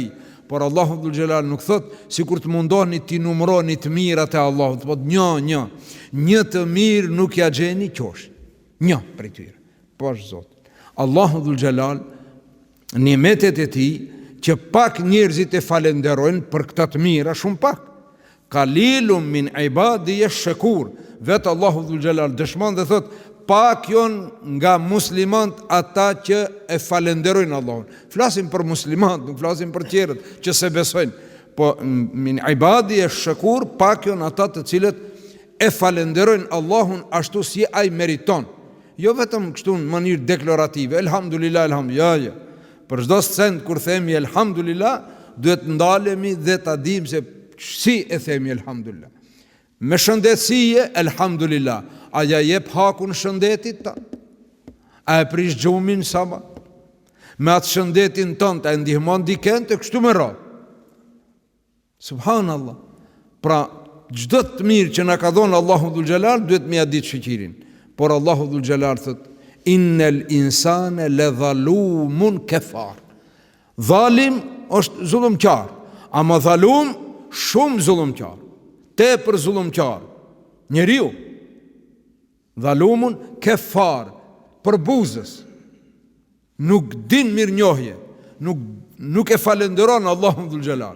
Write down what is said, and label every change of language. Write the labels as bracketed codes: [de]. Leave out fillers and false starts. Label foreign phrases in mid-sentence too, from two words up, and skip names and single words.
[sq] Por Allahu [ar] ذو الجلال [sq] nuk thot si kur të mundohni ti numroni të mirat e Allahut, po një të mirë nuk ja gjeni qosh. Një prej tyre. Po është Zot. Allahu [ar] ذو الجلال [sq] ni'metet e tij që pak njerëzit e falenderojnë për këta të mira, shumë pak. [ar] قليل من عبادي الشكور. [sq] Vetë Allahu [ar] ذو الجلال [sq] dëshmon dhe thot, pak janë nga muslimant ata që e falenderojnë Allahun. Flasim për muslimant, nuk flasim për tjerët që se besojnë. [ar] Po من عبادي الشكور, [sq] pak janë ata të cilët e falenderojnë Allahun ashtu si ai meriton. Jo vetëm kështu në mënyrë deklarative, elhamdulillah, elhamdulillah. Për çdo send kur themi elhamdulillah, duhet ndalemi dhe ta dim se si e themi elhamdulillah. Me shëndetësie, elhamdulillah. A ja jep hakun shëndetit ta? A e prish gjumin sama? Me atë shëndetin tënd e ndihmon dikën të kështu me radhë. Subhanallah. Pra, çdo të mirë që na ka dhënë Allahu [ar] ذو الجلال, [sq] duhet me ia ditë shëqirin. Por Allahu [ar] ذو الجلال [sq] thot, [ar] إن الإنسان لظلوم كفار. [sq] Zalim është zullumqar, ama zalum shumë zullumqar, tepër zullumqar. Njeriu [ar] ظلوم كفار, [sq] përbuzës, nuk din mirënjohje, nuk e falenderon Allahun [ar] ذو الجلال.